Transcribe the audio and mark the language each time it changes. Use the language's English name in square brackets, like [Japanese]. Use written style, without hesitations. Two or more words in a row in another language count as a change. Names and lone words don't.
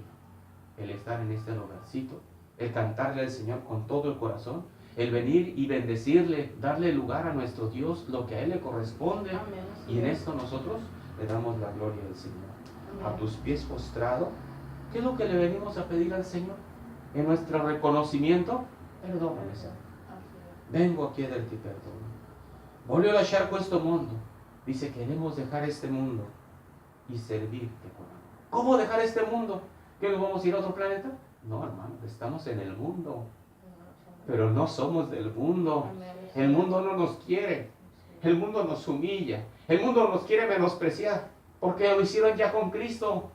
[Spanish] El estar en este lugarcito, el cantarle al Señor con todo el corazón, el venir y bendecirle, darle lugar a nuestro Dios, lo que a Él le corresponde. Amén. Y en esto nosotros le damos la gloria al Señor. Amén. A tus pies postrado, ¿qué es lo que le venimos a pedir al Señor? En nuestro reconocimiento, perdóname, Señor. [Italian] Vengo a chiederti perdono. Voglio lasciar questo mondo. [Spanish] Dice, queremos dejar este mundo y servirte con amor. ¿Cómo dejar este mundo? ¿Que nos vamos a ir a otro planeta? No, hermano, estamos en el mundo, pero no somos del mundo. El mundo no nos quiere, el mundo nos humilla, el mundo nos quiere menospreciar, porque lo hicieron ya con Cristo.